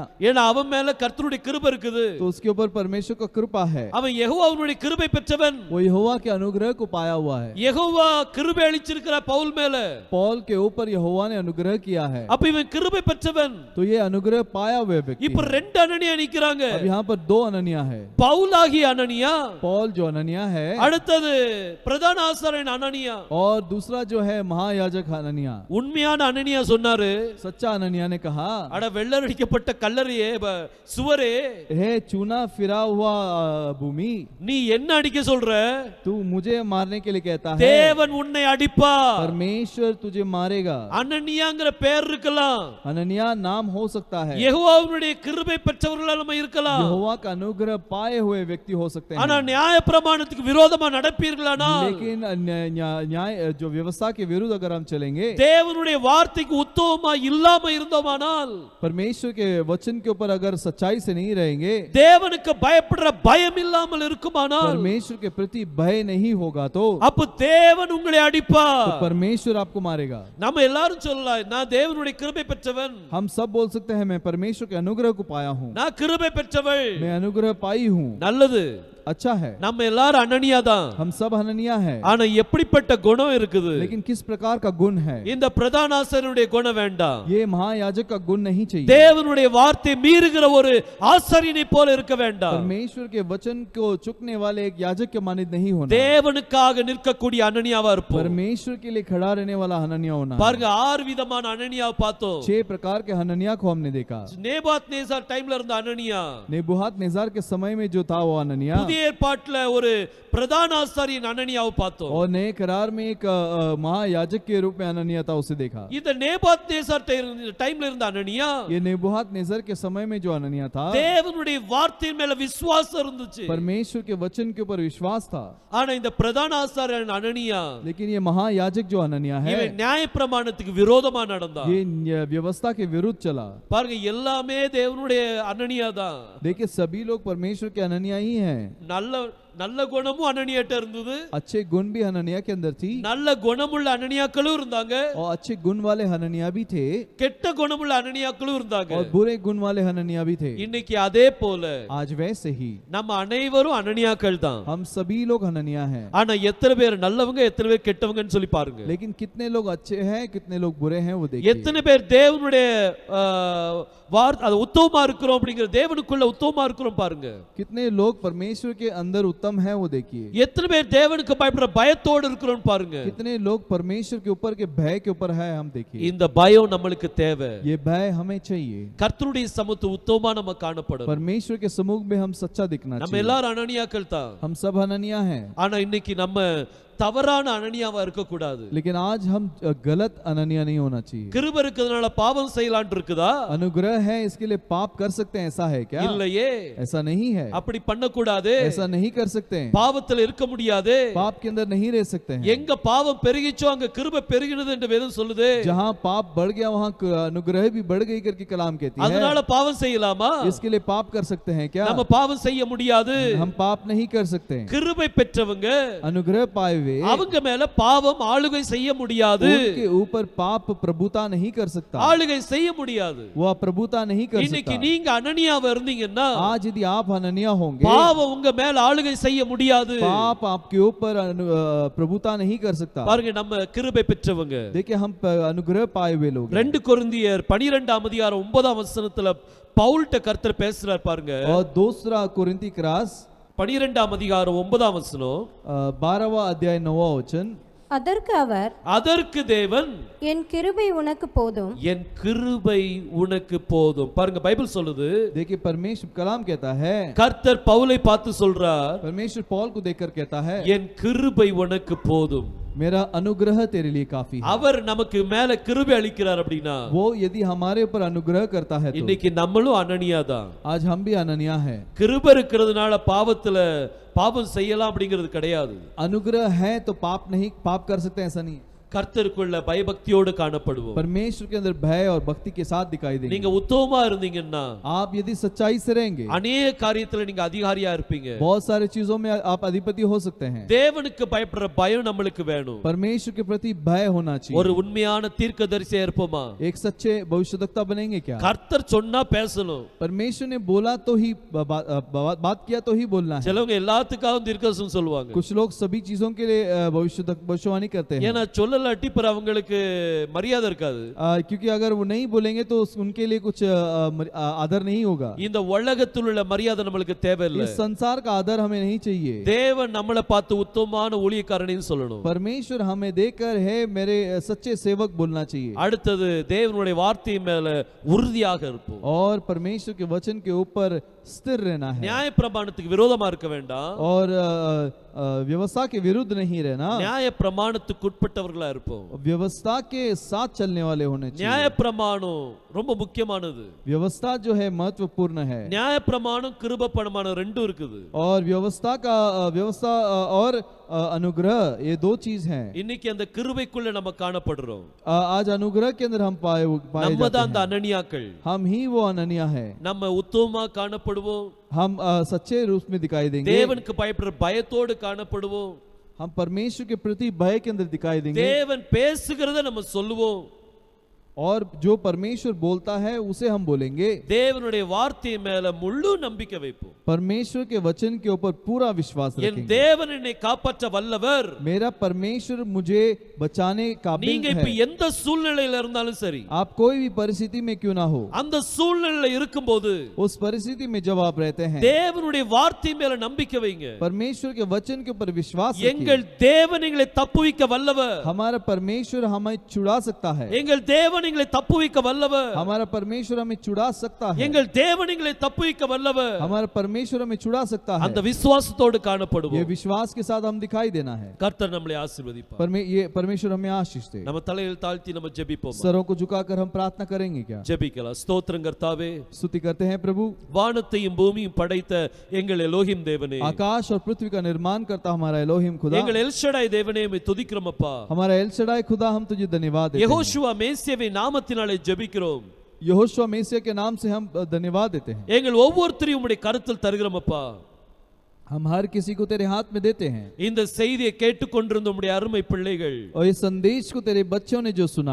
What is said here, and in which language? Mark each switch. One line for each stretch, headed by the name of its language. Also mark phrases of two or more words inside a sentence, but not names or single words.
Tamil: ஏன்னா அவன் மேல கர்த்தருடைய கிருபை இருக்குது.
Hindi: तो उसके ऊपर परमेश्वर का कृपा है।
Tamil: அவன் யெகோவாவுடைய கிருபை பெற்றவன்.
Hindi: वो यहोवा के अनुग्रह को पाया हुआ है।
Tamil: யெகோவா கிருபை அளிச்சிருக்கிறார் பவுல் மேல.
Hindi: पौल के ऊपर यहोवा ने अनुग्रह किया है।
Tamil: அப்ப இவன் கிருபை பெற்றவன்.
Hindi: तो ये अनुग्रह पाया हुआ व्यक्ति
Tamil: இப்ப
Hindi: है।
Tamil: 2 அனனியா நிக்கறாங்க.
Hindi: अब यहाँ पर 2 अननिया है।
Tamil: பவுலாகிய அனனியா,
Hindi: पौल जो अननिया है,
Tamil: அடுத்தது பிரதான ஆசாரியன் அனனியா.
Hindi: और दूसरा जो है महायाजक अननिया।
Tamil: உண்மையான அனனியா சொன்னாரு,
Hindi: सच्चा अननिया ने कहा,
Tamil: அட வெள்ளடிக்கப்பட்ட கல்லறையே, சுவரே,
Hindi: हे चूना फिरा हुआ भूमि,
Tamil: நீ என்ன அடிக்க சொல்ற?
Hindi: तू मुझे मारने के लिए कहता है।
Tamil: தேவன் உன்னை அடிப்பார்.
Hindi: परमेश्वर तुझे मारेगा।
Tamil: அனனியாங்கிற பேர் இருக்கலாம்,
Hindi: अननिया नाम हो सकता है,
Tamil: யெகோவாவுடைய கிருபை பெற்றவர்களா நம்ம இருக்கலாம்.
Hindi: यहोवा का अनुग्रह पाए हुए व्यक्ति हो सकते
Tamil: ஆனா
Hindi: हैं।
Tamil: நியாய பிரமாணத்துக்கு விரோதமா நடப்பீர்களானால்,
Hindi: लेकिन न्याय जो व्यवस्था के विरुद्ध अगर हम चलेंगे,
Tamil: தேவனுடைய வார்த்தைக்கு உத்தமமா இல்லாம இருந்தோமானால்,
Hindi: परमेश्वर के वचन के ऊपर अगर सच्चाई से नहीं रहेंगे,
Tamil: தேவனுக்கு பயப்படுற பயம் இல்லாமல் இருக்குமானால்,
Hindi: परमेश्वर के प्रति भय नहीं होगा, तो
Tamil: அப்ப தேவன் உங்களை அடிப்பார்.
Hindi: परमेश्वर आपको मारेगा।
Tamil: நம்ம எல்லாரும் சொல்லலாம், நான் தேவனுடைய கிருபை பெற்றவன்,
Hindi: हम सब बोल सकते हैं, मैं परमेश्वर के अनुग्रह को पाया हूँ,
Tamil: நான் கிருபை பெற்றவள்.
Hindi: मैं अनुग्रह पाई हूँ।
Tamil: நல்லது,
Hindi: अच्छा है,
Tamil: நம்ம எல்லாரும் அனனியா தான்.
Hindi: हम सब हननिया है।
Tamil: ஆனா எப்படிப்பட்ட குணம் இருக்குது?
Hindi: लेकिन किस प्रकार का गुण है?
Tamil: இந்த பிரதான ஆசாரியனுடைய குணம் வேண்டாம்.
Hindi: ये महायाजक का गुण नहीं चाहिए।
Tamil: தேவனுடைய வார்த்தை மீறுகிற ஒரு ஆசாரியனை போல இருக்க வேண்டாம்.
Hindi: परमेश्वर के वचन को चुकने वाले एक याजक के मानित नहीं होना।
Tamil: தேவனுக்காக நிற்கக்கூடிய அனனியாவா இருப்போம்.
Hindi: परमेश्वर के लिए खड़ा रहने वाला हननिया होना।
Tamil: பாருங்க, 6 விதமான அனனியாவை பார்த்தோம்.
Hindi: 6 प्रकार के हननिया को हमने देखा।
Tamil: நேபாத் நேசார் டைம்ல இருந்த அனனியா,
Hindi: नेबूखदनेस्सर के समय में जो था वो हननिया,
Tamil: புதிய புதிய ஏற்பாட்டுல ஒரு பிரதான ஆசாரியன் அனனியாவை பார்த்தோம்.
Hindi: और नए करार में एक महायाजक के रूप में अननिया था, उसे देखा.
Tamil: இந்த நேபாத்நேசார் டைம்ல இருந்த அனனியா,
Hindi: ये नेबूखदनेस्सर के समय में जो अननिया था,
Tamil: தேவனுடைய வார்த்தையின் மேல விசுவாசம் இருந்துச்சு.
Hindi: परमेश्वर के वचन के ऊपर विश्वास था.
Tamil: ஆனா இந்த பிரதான ஆசாரியன் அனனியா,
Hindi: लेकिन ये महायाजक जो अननिया है,
Tamil: இவன் நியாயப்பிரமாணத்துக்கு விரோதமா நடந்தான்.
Hindi: ये व्यवस्था के विरुद्ध चला.
Tamil: பாருங்க, எல்லாமே தேவனுடைய அனனியா தான்.
Hindi: देखिए सभी लोग परमेश्वर के अननिया ही हैं.
Tamil: நல்ல குணமும் அனனியாட்ட இருந்தது,
Hindi: अच्छे गुण भी हननिया के अंदर थी,
Tamil: நல்ல குணமுள்ள அனனியாக்களும் இருந்தாங்க,
Hindi: और अच्छे गुण वाले हननिया भी थे,
Tamil: கெட்ட குணமுள்ள அனனியாக்களும் இருந்தாங்க,
Hindi: और बुरे गुण वाले हननिया भी थे.
Tamil: இன்னைக்கு அதே போல
Hindi: आज वैसे ही
Tamil: நம்ம அனைவரும் அனனியாக்கள் தான்.
Hindi: हम सभी लोग हननिया हैं.
Tamil: ஆனா எத்தனை பேர் நல்லவங்க எத்தனை பேர் கெட்டவங்கன்னு சொல்லி பாருங்க.
Hindi: लेकिन कितने लोग अच्छे हैं कितने लोग बुरे हैं वो देखिए.
Tamil: எத்தனை பேர் தேவனுடைய உத்தமமா இருக்கிறோம் அப்படிங்கிற தேவனுக்குள்ள உத்தமமா இருக்கிறோம் பாருங்க.
Hindi: कितने लोग परमेश्वर के अंदर उत्तम हैं वो देखिए.
Tamil: எத்தனை பேர் தேவனுக்கு பயப்படுற பயத்தோடு இருக்கிறோம் பாருங்க.
Hindi: कितने लोग परमेश्वर के ऊपर के भय के ऊपर है हम देखिए.
Tamil: இந்த பயம் நம்மளுக்கு தேவை.
Hindi: ये भय हमें चाहिए.
Tamil: கர்த்தருடைய சமூகத்து உத்தமமா நம்ம காணப்படும்.
Hindi: परमेश्वर के सम्मुख में हम सच्चा दिखना
Tamil: நம்ம
Hindi: चाहिए.
Tamil: எல்லாரும் அனனியாக்கள் தான்.
Hindi: हम सब हननिया हैं.
Tamil: ஆனா இன்னைக்கு நம்ம தவறான அனனியாவா இருக்க கூடாது.
Hindi: लेकिन आज हम गलत अननिया नहीं होना चाहिए.
Tamil: கிருபை இருக்கிறதுனால பாவம் செய்யலாம்னு இருக்குதா?
Hindi: अनुग्रह है इसके लिए पाप कर सकते हैं, ऐसा है क्या?
Tamil: இல்லையே,
Hindi: ऐसा नहीं है.
Tamil: அப்படி பண்ண கூடாது.
Hindi: ऐसा नहीं कर सकते हैं.
Tamil: பாவத்துல இருக்க முடியாது.
Hindi: पाप के अंदर नहीं रह सकते हैं.
Tamil: எங்க பாவம் பெருகிச்சோ அங்க கிருபை பெருகினது என்று வேதம் சொல்லுது.
Hindi: जहाँ पाप बढ़ गया वहाँ अनुग्रह भी बढ़ गई करके कलाम कहती है.
Tamil: அதனால பாவம் செய்யலாமா?
Hindi: इसके लिए पाप कर सकते हैं क्या?
Tamil: நம்ம பாவம் செய்ய முடியாது.
Hindi: हम पाप नहीं कर सकते हैं.
Tamil: கிருபை பெற்றவங்க,
Hindi: अनुग्रह पाए हुए,
Tamil: அவங்க மேல பாவம் ஆளுகை செய்ய முடியாது.
Hindi: उनके ऊपर पाप प्रभुता नहीं कर सकता.
Tamil: ஆளுகை செய்ய முடியாது.
Hindi: वह प्रभुता नहीं कर
Tamil: இன்னைக்கு
Hindi: सकता.
Tamil: நீங்க அனனியாவா இருந்தீங்கன்னா,
Hindi: आज यदि आप हननिया होंगे,
Tamil: பாவம் உங்க மேல ஆளுகை செய்ய முடியாது.
Hindi: पाप आपके ऊपर प्रभुता नहीं कर सकता.
Tamil: பாருங்க, நம்ம கிருபை பெற்றவங்க.
Hindi: देखिए हम अनुग्रह पाए हुए लोग.
Tamil: 2 கொரிந்தியர் 12ஆம் அதிகாரம் 9ஆம் வசனத்துல பவுல்ட்ட கர்த்தர் பேசுறார் பாருங்க.
Hindi: और दूसरा कोरिन्थी क्रास
Tamil: 12ஆம் அதிகாரம் 9ஆம் வசனம்,
Hindi: 12वां अध्याय 9वां वचन.
Tamil: அதற்கு தேவன், என் கிருபை உனக்கு போதும், என் கிருபை உனக்கு போதும். பாருங்க, பைபிள் சொல்லுது.
Hindi: देखिए परमेश्वर कलाम कहता है,
Tamil: கர்த்தர் பவுலை பார்த்து சொல்றார்,
Hindi: परमेश्वर पौल को देखकर कहता है,
Tamil: என் கிருபை உனக்கு போதும்.
Hindi: मेरा अनुग्रह तेरे लिए काफी है.
Tamil: அவர் நமக்கு மேல கிருபை அளிக்கிறார் அப்படினா,
Hindi: वो यदि हमारे ऊपर अनुग्रह करता है तो
Tamil: இன்னைக்கு நம்மளும் அனனியா தான்.
Hindi: आज हम भी अननिया है.
Tamil: கிருபை இருக்கிறதுனால பாவத்துல பாவம் செய்யலாம் அப்படிங்கிறது கிடையாது.
Hindi: अनुग्रह है तो पाप कर सकते हैं, ऐसा नहीं.
Tamil: கர்த்தருக்குள்ள பயபக்தியோடு காணப்படுவோம்.
Hindi: परमेश्वर के अंदर भय और भक्ति के साथ दिखाई देंगे.
Tamil: நீங்க உத்தமமா இருந்தீங்கன்னா,
Hindi: आप यदि सच्चाई से रहेंगे,
Tamil: अनेक காரியத்துல நீங்க அதிகாரியா இருப்பீங்க.
Hindi: बहुत सारे चीजों में आप अधिपति हो सकते हैं.
Tamil: தேவனுக்கு பயப்படுற பயம் நம்மளுக்கு வேணும்.
Hindi: परमेश्वर के प्रति भय होना चाहिए.
Tamil: ஒரு உண்மையான தீர்க்கதரிசியா இருப்போமா?
Hindi: एक सच्चे भविष्यद्वक्ता बनेंगे क्या?
Tamil: கர்த்தர் சொன்னா பேசணும்.
Hindi: परमेश्वर ने बोला तो ही बात किया तो ही बोलना है.
Tamil: சிலவங்க எல்லாத்துக்காகவும் தீர்க்கதரிசனம் சொல்லுவாங்க.
Hindi: कुछ लोग सभी चीजों के लिए भविष्यवाणी करते हैं.
Tamil: ஏன்னா சொல்லலாட்டி பிற அவங்களுக்கு மரியாதை இருக்காது.
Hindi: क्योंकि अगर वो नहीं बोलेंगे तो उनके लिए कुछ आदर नहीं होगा.
Tamil: இந்த உலகத்தில் உள்ள மரியாதை நமக்கு தேவையில்லை.
Hindi: इस संसार का आदर हमें नहीं चाहिए.
Tamil: தேவன் நம்மளை பார்த்து உத்தமமான ஊழியக்காரன்னு சொல்லணும்.
Hindi: परमेश्वर हमें देखकर है मेरे सच्चे सेवक बोलना चाहिए.
Tamil: அடுத்தது தேவனுடைய வார்த்தை மேல உறுதியாக இருப்போம்.
Hindi: और परमेश्वर के वचन के ऊपर स्थिर रहना है.
Tamil: நியாயப்பிரமாணத்துக்கு விரோதமா இருக்க வேண்டாம்.
Hindi: और व्यवस्था के विरुद्ध नहीं रहना.
Tamil: நியாயப்பிரமாணத்துக்கு உட்பட்டவர்களா இருப்போம்.
Hindi: व्यवस्था के साथ चलने वाले होने चाहिए.
Tamil: நியாயப்பிரமாணம் ரொம்ப முக்கியமானது.
Hindi: व्यवस्था जो है महत्वपूर्ण है.
Tamil: நியாயப்பிரமாணம் கிருபை பிரமாணம் ரெண்டும் இருக்குது.
Hindi: और व्यवस्था और अनुग्रह ये दो चीज हैं.
Tamil: இன்னைக்கு அந்த கிருபைக்குள்ள நம்ம காணப்படுறோம்.
Hindi: आज अनुग्रह के अंदर हम पाए
Tamil: நம்ம தான் அந்த அனனியாக்கள்.
Hindi: हम ही वो अननिया है.
Tamil: நம்ம உத்தமமா காணப்படுவோம்.
Hindi: हम सच्चे रूप में दिखाई देंगे.
Tamil: தேவனுக்கு பயப்படுற பயத்தோடு காணப்படுவோம்.
Hindi: हम परमेश्वर के प्रति भय के अंदर दिखाई देंगे.
Tamil: தேவன் பேசுகிறத நம்ம சொல்லுவோம்.
Hindi: और जो परमेश्वर बोलता है उसे हम बोलेंगे.
Tamil: தேவனுடைய வார்த்தை மேல முழு நம்பிக்கை வைப்போம்.
Hindi: परमेश्वर के वचन के ऊपर पूरा विश्वास
Tamil: என்
Hindi: रखेंगे.
Tamil: தேவன் என்னை காப்பாற்ற வல்லவர்.
Hindi: मेरा परमेश्वर मुझे बचाने काबिल
Tamil: நீங்க இப்ப
Hindi: है.
Tamil: எந்த சூழ்நிலையில இருந்தாலும் சரி,
Hindi: आप कोई भी परिस्थिति में क्यों ना हो,
Tamil: அந்த சூழ்நிலையில இருக்கும்போது
Hindi: उस परिस्थिति में जब आप रहते हैं,
Tamil: தேவனுடைய வார்த்தை மேல நம்பிக்கை வைங்க.
Hindi: परमेश्वर के वचन के ऊपर विश्वास
Tamil: எங்கள்
Hindi: रखिए.
Tamil: தேவன் எங்களை தப்புவிக்க வல்லவர்.
Hindi: हमारा परमेश्वर हमें छुड़ा सकता है.
Tamil: எங்கள் தேவன் தேவன் எங்களை தப்புவிக்க வல்லவர்.
Hindi: हमारा परमेश्वर हमें छुड़ा सकता है,
Tamil: எங்கள் தேவன் எங்களை தப்புவிக்க வல்லவர்.
Hindi: हमारा परमेश्वर हमें छुड़ा सकता है।
Tamil: அந்த விசுவாசத்தோடு
Hindi: ये
Tamil: காணப்படுவோம்.
Hindi: विश्वास के साथ हम दिखाई देना है।
Tamil: கர்த்தர் நம்மை ஆசீர்வதிப்பார்.
Hindi: ये परमेश्वर हमें आशीष दे।
Tamil: நம்ம தலையில் தாழ்த்தி நம்ம ஜெபிப்போம்.
Hindi: सरों को झुकाकर हम प्रार्थना करेंगे क्या?
Tamil: ஜெபிக்கலாம். ஸ்தோத்திரம் கர்த்தாவே,
Hindi: स्तुति करते हैं प्रभु।
Tamil: வானத்தையும் பூமியும் படைத்த எங்கள் எலோஹிம் தேவனே,
Hindi: आकाश और पृथ्वी का निर्माण करता हमारा एलोहिम खुदा,
Tamil: எங்கள் எல்ஷடாய் தேவனே உம்மை துதிக்கிறோம் அப்பா.
Hindi: हमारा एल शडाई खुदा हम तुझे धन्यवाद देते हैं।
Tamil: யெகோஷுவா மேசியாவின் நாமத்தினாலே ஜெபிக்கிறோம்.
Hindi: यहोशुआ मेसिया के नाम से हम धन्यवाद देते हैं।
Tamil: எங்கள் ஒவ்வொருத்தரையும் உம்முடைய கரத்தில் தருகிறோம் அப்பா.
Hindi: हम हर किसी को तेरे हाथ में देते हैं।
Tamil: இந்த செய்தியை கேட்டுக்கொண்டிருந்த உம்முடைய அருமை பிள்ளைகள்,
Hindi: और इस संदेश को तेरे बच्चों ने जो सुना,